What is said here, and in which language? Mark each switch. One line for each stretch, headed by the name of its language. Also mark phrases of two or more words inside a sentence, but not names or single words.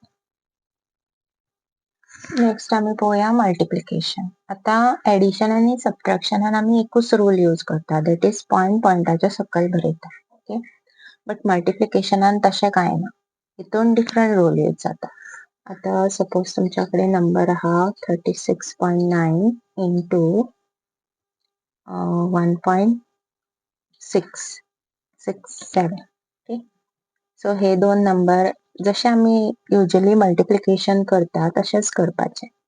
Konkani: नेक्स्ट आम्ही पळोवया मल्टिप्लिकेशन. आता एडिशन आणि सबट्रॅक्शनान आम्ही एकूच
English: rule use
Konkani: करता
English: that is point
Konkani: पॉइंटाच्या सकयल बरयता. ओके. बट मल्टिप्लिकेशनान तशें कांय ना. हितून
English: different rule use
Konkani: जाता. आता सपोज तुमच्याकडे नंबर आहा 36.9 इंटू 1.667. ओके. सो हे दोन नंबर जसे आम्ही युजली मल्टिप्लिकेशन करता तसेच करपाचे.